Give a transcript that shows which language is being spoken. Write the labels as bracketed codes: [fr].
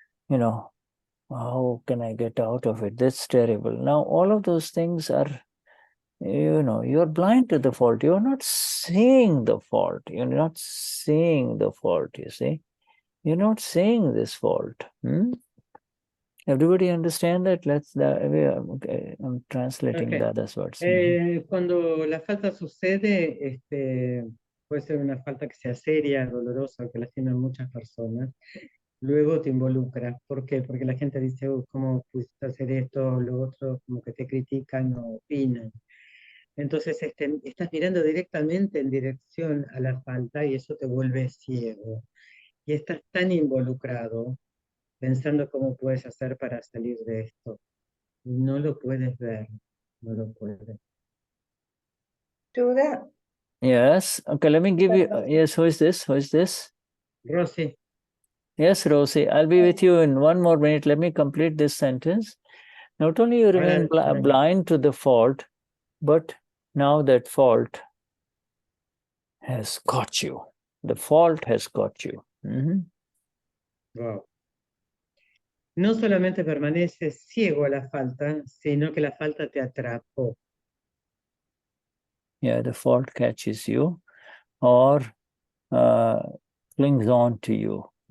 [en] How can I get out of it? That's terrible. Now, all of those things are you know, you're blind to the fault. You're not seeing the fault. You're not seeing the fault, you see. You're not seeing this fault. Everybody understand that? Okay, I'm translating Okay. Dada's words. [es] Cuando la falta sucede, puede ser una falta que sea seria, dolorosa, que lastimen muchas personas. Luego te involucras. ¿Por qué? Porque la gente dice, ¿cómo pudiste hacer esto o lo otro? Como que te critican o opinan. Entonces estás mirando directamente en dirección a la falta y eso te vuelve ciego. Y estás tan involucrado pensando cómo puedes hacer para salir de esto. No lo puedes ver, no lo puedes. [sa] Shuddha. [en] Yes. Okay, let me give you. Yes, who is this? Who is this? Rosie. Yes, Rosie. I'll be with you in 1 more minute. Let me complete this sentence. Not only you remain blind to the fault, but now that fault has got you. The fault has got you. Wow. [es] No solamente permaneces ciego a la falta, sino que la falta te atrapó. [en] Yeah, the fault catches you or clings on to you.